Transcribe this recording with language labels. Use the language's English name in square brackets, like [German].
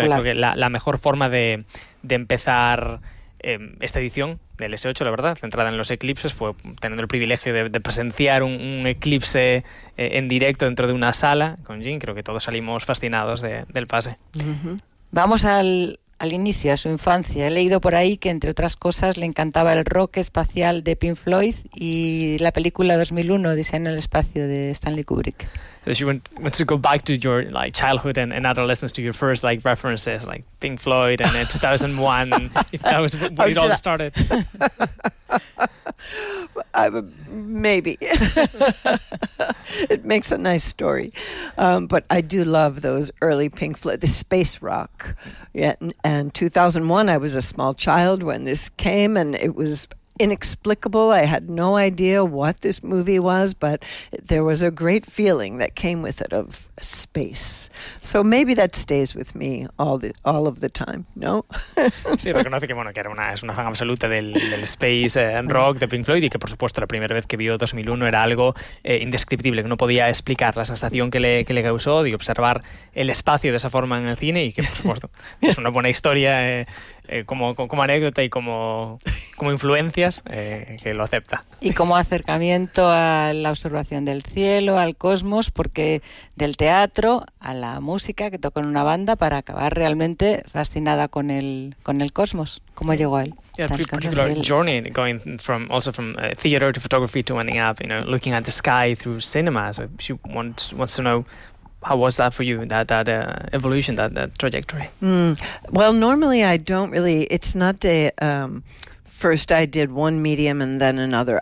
[Spanish] Creo que la mejor forma de empezar esta edición del S8, la verdad, centrada en los eclipses, fue teniendo el privilegio de presenciar un eclipse en directo dentro de una sala con Jean. Creo que todos salimos fascinados del pase. Uh-huh. Vamos al inicio, a su infancia. He leído por ahí que, entre otras cosas, le encantaba el rock espacial de Pink Floyd y la película 2001, Odisea en el espacio, de Stanley Kubrick. [English] So you want to go back to your childhood and adolescence, to your first references, like Pink Floyd and 2001, if that was where it all started. Maybe. It makes a nice story. But I do love those early Pink Floyd, the space rock. Yeah, and 2001, I was a small child when this came, and it was inexplicable. I had no idea what this movie was, but there was a great feeling that came with it of space. So maybe that stays with me all of the time, no? [Spanish] Sí, reconoce que, bueno, que es una fan absoluta del space rock de Pink Floyd, y que, por supuesto, la primera vez que vio 2001 era algo indescriptible, que no podía explicar la sensación que le causó de observar el espacio de esa forma en el cine, y que, por supuesto, es una buena historia como anécdota y como influencias, que lo acepta. Y como acercamiento a la observación del cielo, al cosmos, porque del teatro a la música, que tocó en una banda, para acabar realmente fascinada con el cosmos. ¿Cómo llegó a él? [English] Particular journey going from theater to photography to ending up, you know, looking at the sky through cinema. So she wants to know, how was that for you, that evolution, that trajectory? Well, normally I don't really, it's not a first I did one medium and then another.